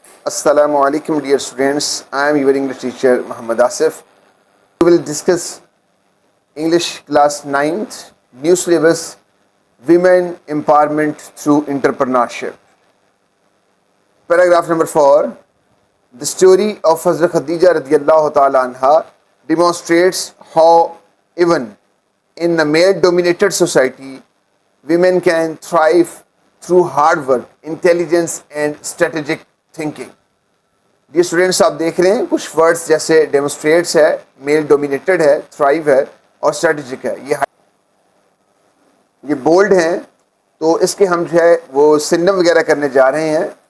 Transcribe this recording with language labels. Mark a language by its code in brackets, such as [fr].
[en] السلام علیکم dear students. I am your English teacher Muhammad Asif. We will discuss English class 9th new syllabus Women Empowerment through Entrepreneurship. Paragraph number 4. The story of Hazrat Khadija radiyallahu ta'ala anha demonstrates how even in a male-dominated society women can thrive through hard work, intelligence and strategic thinking. [ur] یہ students آپ دیکھ رہے ہیں کچھ words جیسے demonstrates ہے، male dominated ہے، thrive ہے اور اسٹریٹجک ہے. یہ بولڈ ہیں تو اس کے ہم جو ہے وہ سنم وغیرہ کرنے جا رہے ہیں.